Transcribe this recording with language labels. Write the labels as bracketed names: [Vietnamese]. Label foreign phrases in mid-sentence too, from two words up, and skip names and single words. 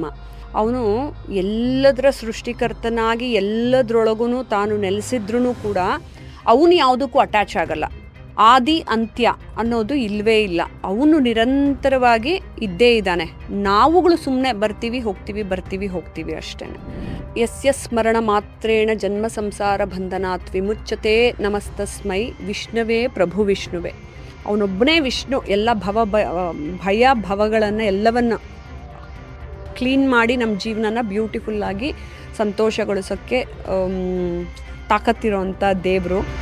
[Kannada] ಅವನು ಎಲ್ಲದರ ಸೃಷ್ಟಿಕರ್ತನಾಗಿ ಎಲ್ಲದ್ರೊಳಗೂ ತಾನು ನೆಲೆಸಿದ್ರೂ ಕೂಡ ಅವನು ಯಾವುದಕ್ಕೂ ಅಟ್ಯಾಚ್ ಆಗಲ್ಲ. ಆದಿ ಅಂತ್ಯ ಅನ್ನೋದು ಇಲ್ಲವೇ ಇಲ್ಲ. ಅವನು ನಿರಂತರವಾಗಿ ಇದ್ದೇ ಇದ್ದಾನೆ. ನಾವುಗಳು ಸುಮ್ಮನೆ ಬರ್ತೀವಿ ಹೋಗ್ತೀವಿ ಅಷ್ಟೇ. [Sanskrit] ಯಸ್ಯ ಸ್ಮರಣ ಮಾತ್ರೇಣ ಜನ್ಮ ಸಂಸಾರ ಬಂಧನಾತ್ ವಿಮುಚ್ಯತೆ ನಮಸ್ತಸ್ಮೈ ವಿಷ್ಣುವೇ ಪ್ರಭು ವಿಷ್ಣುವೇ. [Kannada] ಅವನೊಬ್ಬನೇ ವಿಷ್ಣು. ಎಲ್ಲ ಭಯ ಭವಗಳನ್ನು ಎಲ್ಲವನ್ನ ಕ್ಲೀನ್ ಮಾಡಿ ನಮ್ಮ ಜೀವನನ ಬ್ಯೂಟಿಫುಲ್ಲಾಗಿ ಸಂತೋಷಗೊಳಿಸೋಕ್ಕೆ ತಾಕತ್ತಿರೋಂಥ ದೇವರು.